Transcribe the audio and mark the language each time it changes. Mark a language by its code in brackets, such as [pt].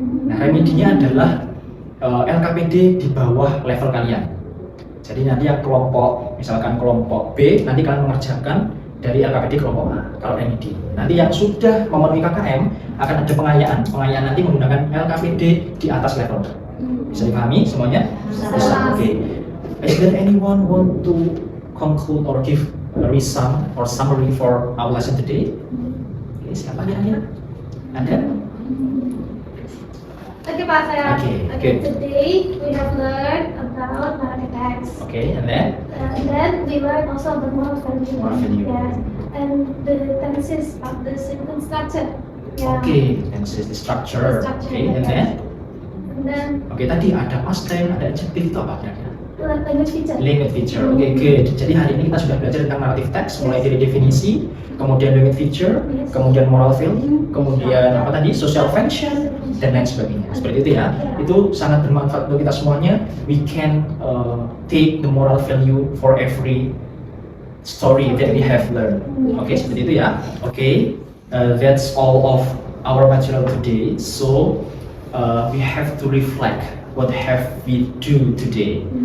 [id] Nah, remedinya adalah LKPD di bawah level kalian. Jadi nanti yang kelompok, misalkan kelompok B, nanti kalian mengerjakan dari LKPD kelompok A, kalau remedi. Nanti yang sudah memenuhi KKM akan ada pengayaan. Pengayaan nanti menggunakan LKPD di atas level. Bisa dipahami semuanya? Bisa. Oke. [en] Is there anyone want to conclude or give a resume or summary for our lesson today? [id] Oke, siapa kira-kira? Ada? Okay, Pak, saya. [en] Okay, Okay, good. today we have learned about narrative text. Okay, and then? And then we learned also about moral value. Moral value. Yes. And the tenses of the sentence structure. Yeah. Okay, and this is the structure. Okay, and then? And then [id] Oke, tadi ada past tense, ada adjective, itu apa kira-kira? [en] language feature. Language feature, oke, good. [id] Jadi hari ini kita sudah belajar tentang narrative text, mulai dari definisi, kemudian language feature, kemudian moral value, kemudian apa tadi, social function, dan lain sebagainya. Seperti itu ya. Itu sangat bermanfaat untuk kita semuanya. [en] We can take the moral value for every story that we have learned. Oke, [id] seperti itu ya. [en] Oke, that's all of our material today. So we have to reflect what have we do today.